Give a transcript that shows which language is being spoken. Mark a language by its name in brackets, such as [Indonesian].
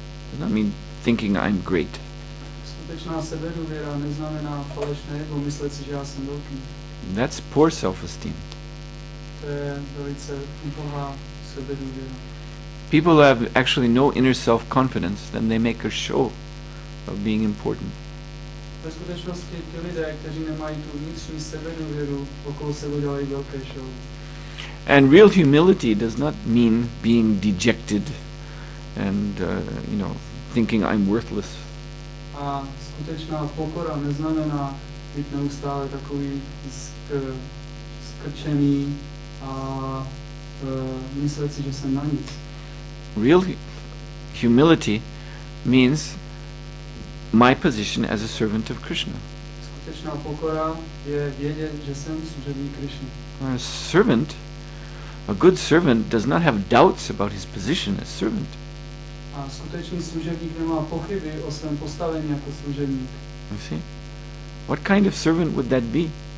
[English] Does not mean thinking I'm great. [Czech] Skutečná sebedůvěra neznamená falešné ego, myslet si, že já jsem velký. [English] That's poor self-esteem. [Czech] To je velice ubohá sebedůvěra. [English] People who have actually no inner self-confidence, then they make a show of being important. [Czech] Ve skutečnosti ti lidé, kteří nemají tu vnitřní sebedůvěru, okolo sebe dělají velké show. [English] And real humility does not mean being dejected and, thinking I'm worthless. [Czech] A skutečná pokora neznamená být neustále takový skrčený a myslet si, že jsem na nic. [English] Real humility means my position as a servant of Krishna. [Czech] Skutečná pokora je vědět, že jsem služebník Krishny. [English] A servant A good servant does not have doubts about his position as servant. [Czech] A skutečný služebník nemá pochyby o svém postavení jako služebník. [English] You see? What kind of servant would that be?